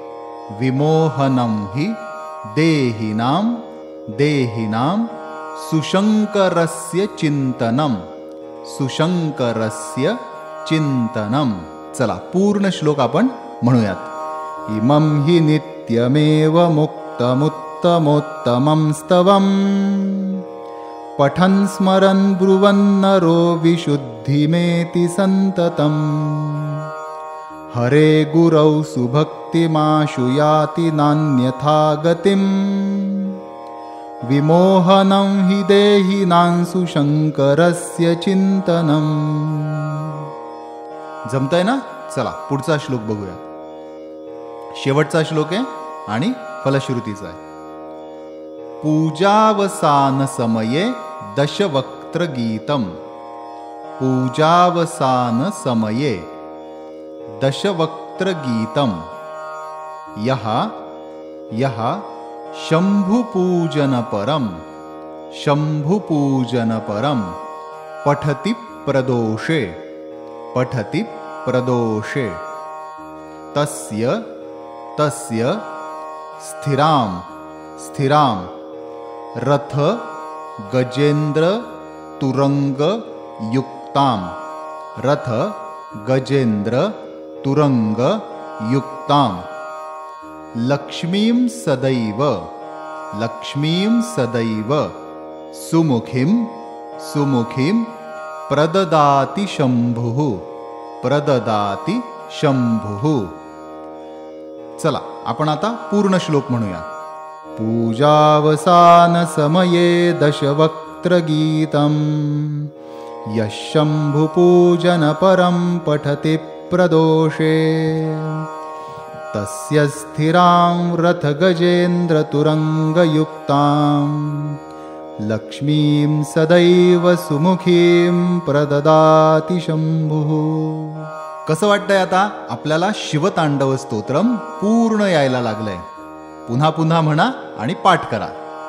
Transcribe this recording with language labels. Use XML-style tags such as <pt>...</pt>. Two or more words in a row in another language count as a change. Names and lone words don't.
<sa>देहिनां देहिनां, सुशंकरस्य चिंतनं सुशंकरस्य चिंतनं.</sa> <mr>चला पूर्ण श्लोक आपण म्हणूयात.</mr> <sa>इमं हि नित्यमेव मुक्तमुत्तमोत्तमं स्तवं, पठन् स्मरन् ब्रुवन् नरो विशुद्धिमेति संततं, हरे गुरौ सुभक्तिमाशु याति नान्यथा गतिं, विमोहनं हि देहिनां सुशंकरस्य चिंतनं.</sa> <mr>जमतंय ना? चला पुढचा श्लोक बघूया. शेवटचा श्लोक आहे आणि फलश्रुतीचा आहे.</mr> <sa>पूजावसान समये दशवक्त्र गीतम, पूजावसान समये दशवक्त्र गीतम, यः यः शंभुपूजनपरं शंभुपूजनपरं, पठति प्रदोषे पठति प्रदोषे, तस्य तस्य स्थिरां स्थिरां, रथ गजेन्द्र तुरंग युक्तां, रथ गजेन्द्र तुरंग युक्तां, लक्ष्मीं सदैव लक्ष्मीं सदैव, सुमुखीं सुमुखीं, प्रददाति शंभुः प्रददाति शंभुः.</sa> <mr>चला आपण आता पूर्ण श्लोक म्हणूया.</mr> <sa>पूजावसान समये दशवक्त्र गीतम, यः शंभुपूजनपरं पठति प्रदोषे, तस्य स्थिरां रथगजेन्द्रतुरङ्गयुक्तां, लक्ष्मीं सदैव सुमुखीं प्रददाति शंभुः.</sa> <mr>कसं वाटतंय आता? आपल्याला शिवतांडव स्तोत्रम पूर्ण यायला लागलंय. पुन्हा पुन्हा म्हणा आणि पाठ करा.</mr>